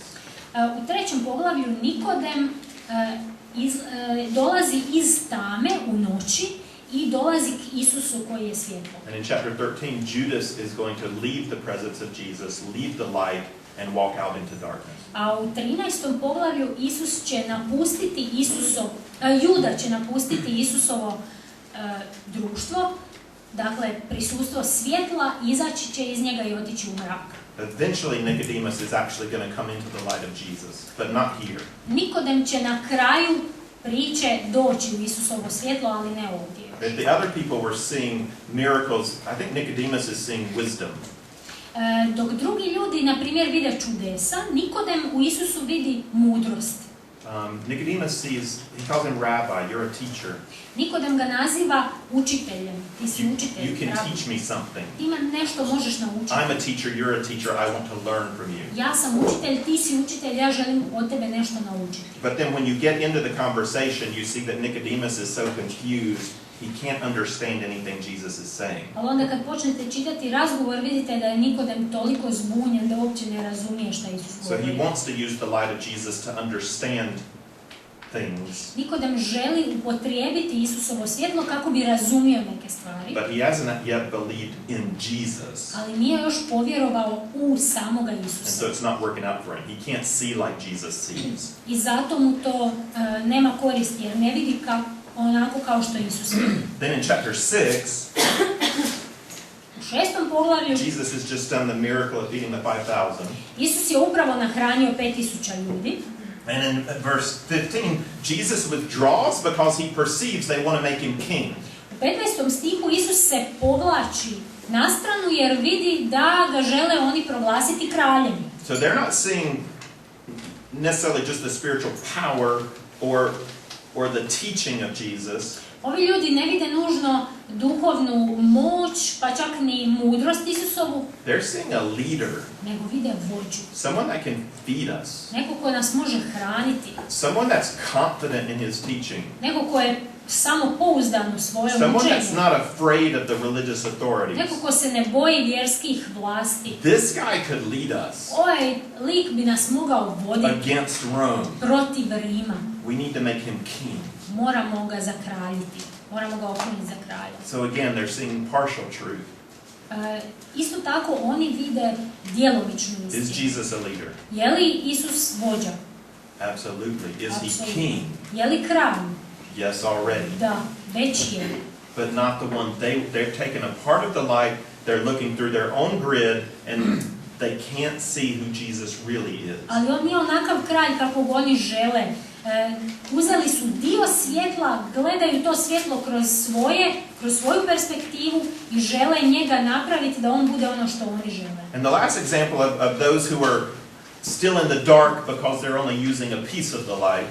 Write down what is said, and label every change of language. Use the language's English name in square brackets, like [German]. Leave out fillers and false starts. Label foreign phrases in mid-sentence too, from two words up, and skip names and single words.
[Bosnian] U trećem poglavlju Nikodem dolazi iz tame u noći i dolazi k Isusu koji je svjetlo. [English] And in chapter 13, Judas is going to leave the presence of Jesus, leave the light, and walk out into darkness. [Bosnian] A u 13. poglavlju Isus će napustiti Juda će napustiti Isusovo društvo Dakle, prisustvo svjetla izaći će iz njega i otići u mrak. [English] Eventually, Nicodemus is actually going to come into the light of Jesus, but not here. [Bosnian] Nikodem će na kraju priče doći u Isusovo svjetlo, ali ne ovdje. [English] If the other people were seeing miracles, I think Nicodemus is seeing wisdom. [Bosnian] Dok drugi ljudi, na primjer, vide čudesa, Nikodem u Isusu vidi mudrost. [English] Nicodemus sees, he calls him rabbi, you're a teacher. [Bosnian] Nikodem ga naziva učiteljem. Ti si učitelj. [English] You can rabbi. teach me something. [Bosnian] Ti me nešto možeš naučiti. [English] I'm a teacher, you're a teacher, I want to learn from you. [Bosnian] Ja sam učitelj, ti si učitelj, ja želim od tebe nešto naučiti. [English] But then when you get into the conversation, you see that Nicodemus is so confused, he can't understand anything Jesus is saying. [Bosnian] Ali onda kad počnete čitati razgovor, vidite da je Nikodem toliko zbunjen da uopće ne razumije šta Isus [English] So he [Bosnian] govori. [English] wants to use the light of Jesus to understand things, [Bosnian] Nikodem želi upotrijebiti Isusovo svjetlo kako bi razumio neke stvari, [English] but he hasn't yet believed in Jesus. [Bosnian] ali nije još povjerovao u samoga [English] And [Bosnian] Isusa. [English] so it's not working out for him. He can't see like Jesus sees. [Bosnian] I zato mu to nema koristi jer ne vidi onako kao što Isus vidi. [English] Then in chapter 6, [Bosnian] U 6. poglavlju [English] Jesus has just done the miracle of feeding the 5,000. [Bosnian] Isus je upravo nahranio 5.000 ljudi. [English] And in verse 15, Jesus withdraws because he perceives they want to make him king. [Bosnian] U 15. stihu Isus se povlači na stranu jer vidi da ga žele oni proglasiti kraljem. [English] So they're not seeing necessarily just the spiritual power or the teaching of Jesus. [Bosnian] Ovi ljudi ne vide nužno duhovnu moć, pa čak ni mudrost Isusovu, [English] They're seeing a leader, [Bosnian] nego vide vođu. [English] someone that can feed us, [Bosnian] Neko ko nas može hraniti, [English] someone that's confident in his teaching, [Bosnian] neko ko je samopouzdan u svojom [English] someone that's [Bosnian] učenju, [English] not afraid of the religious authorities. [Bosnian] neko ko se ne boji vjerskih vlasti. [English] This guy could lead us [Bosnian] Ovaj lik bi nas mogao voditi [English] against Rome. [Bosnian] protiv Rima. [English] We need to make him king. [Bosnian] Moramo ga zakraljiti. Moramo ga okruniti za kralja. [English] So again, they're seeing partial truth. [Bosnian] Isto tako oni vide djelomičnu [English] Is [Bosnian] istinu. [English] Jesus a leader? [Bosnian] Je li Isus vođa? [English] Absolutely. Is he [Bosnian] Apsolutno. [English] king? [Bosnian] Je li kralj? [English] Yes, already. [Bosnian] Da, već je. [English] But not the one. They're taking a part of the light, they're looking through their own grid, and they can't see who Jesus really is. [Bosnian] Ali on nije onakav kralj kakvog oni žele. Uzeli su dio svjetla, gledaju to svjetlo kroz svoju perspektivu i žele njega napraviti da on bude ono što oni žele. [English] And the last example of those who are still in the dark because they're only using a piece of the light